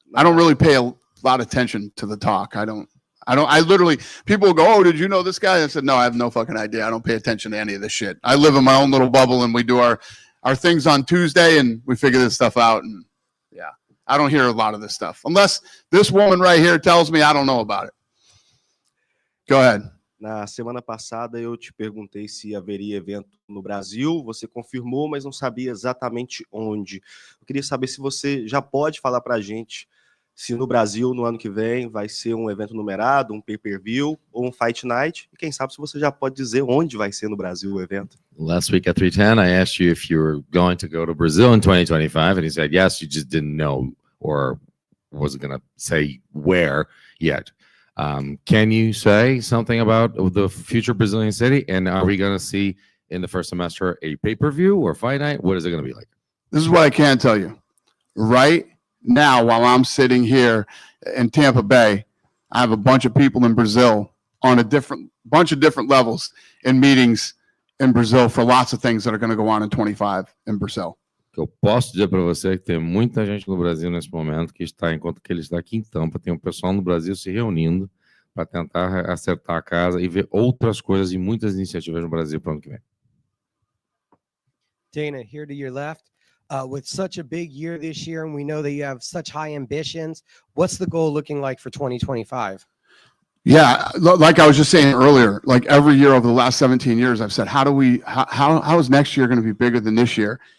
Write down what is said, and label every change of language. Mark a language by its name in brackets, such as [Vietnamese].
[English] I don't really pay a lot of attention to the talk. I literally, people will go, oh, did you know this guy? I said, no, I have no fucking idea. I don't pay attention to any of this shit. I live in my own little bubble and we do our things on Tuesday and we figure this stuff out. And yeah, I don't hear a lot of this stuff unless this woman right here tells me I don't know about it. Go ahead. [Portuguese] Na semana passada eu te perguntei se haveria evento no Brasil, você confirmou, mas não sabia exatamente onde. Eu queria saber se você já pode falar pra gente se no Brasil, no ano que vem, vai ser um evento numerado, um pay-per-view ou um fight night. E quem sabe se você já pode dizer onde vai ser no Brasil o evento. [English] Last week at 310, I asked you if you were going to go to Brazil in 2025, and he said yes, you just didn't know or wasn't going to say where yet. Can you say something about the future Brazilian city? And are we going to see in the first semester a pay-per-view or fight night? What is it going to be like? This is what I can tell you. Right now, while I'm sitting here in Tampa Bay, I have a bunch of people in Brazil on a bunch of different levels in meetings in Brazil for lots of things that are going to go on in 25 in Brazil. [Portuguese] O que eu posso dizer para você é que tem muita gente no Brasil nesse momento que está, enquanto que ele está aqui em Tampa, tem um pessoal no Brasil se reunindo para tentar acertar a casa e ver outras coisas e muitas iniciativas no Brasil para o ano que vem. [English] Dana, here to your left. With such a big year this year, and we know that you have such high ambitions, what's the goal looking like for 2025? Yeah, like I was just saying earlier, like every year over the last 17 years, I've said, how is next year going to be bigger than this year?